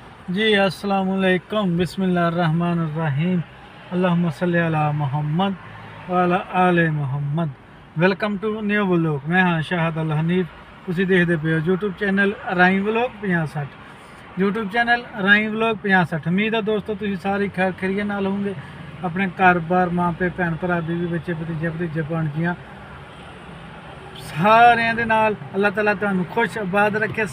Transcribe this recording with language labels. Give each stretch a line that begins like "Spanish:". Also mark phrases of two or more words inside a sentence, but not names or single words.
Arabic: जी السلام عليكم بسم الله الرحمن الرحيم اللهم صل على محمد وعلى آل محمد.
English: welcome to new vlog.
Punjabi: ਮੈਂ ਹਾਂ ਸ਼ਾਹਦ ਅਲ ਹਨੀਫ। ਤੁਸੀਂ ਦੇਖਦੇ ਪਏ ਹੋ YouTube ਚੈਨਲ ਰਾਈ ਵਲੋਗ 5060। YouTube ਚੈਨਲ ਰਾਈ ਵਲੋਗ 5060। ਉਮੀਦ ਹੈ ਦੋਸਤੋ ਤੁਸੀਂ ਸਾਰੇ ਖੈਰ ਖੈਰੀਅਤ ਨਾਲ ਹੋਵੋਗੇ। ਆਪਣੇ ਘਰ-ਬਾਰ, ਮਾਂ ਪਿਓ, ਭੈਣ ਭਰਾ, ਬੀਵੀ ਬੱਚੇ, ਭਤੀਜੇ ਭਾਣਜੀਆਂ ਸਾਰਿਆਂ ਦੇ ਨਾਲ ਅੱਲਾਹ ਤਾਲਾ ਤੁਹਾਨੂੰ ਖੁਸ਼ ਆਬਾਦ ਰੱਖੇ।